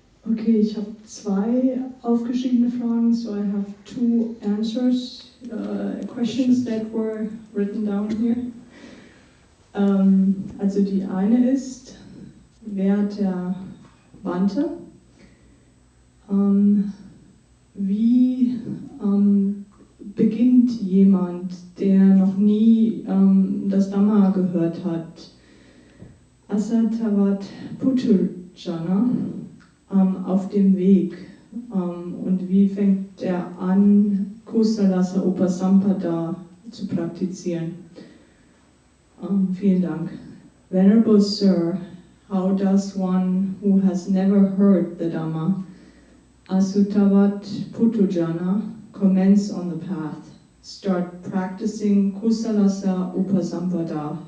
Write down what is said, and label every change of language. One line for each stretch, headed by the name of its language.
German: Okay, ich habe 2 aufgeschriebene Fragen,
English: so I have 2 answers, questions that were written down here.
German: Also die eine ist, werter Bhante, wie beginnt jemand, der noch nie das Dhamma gehört hat, Asatavat Puthujjana, auf dem Weg, und wie fängt er an, Kusalasa Upasampada zu praktizieren? Vielen Dank.
English: Venerable Sir, how does one who has never heard the Dhamma, Asutavat Puthujjana, commence on the path, start practicing Kusalasa Upasampada?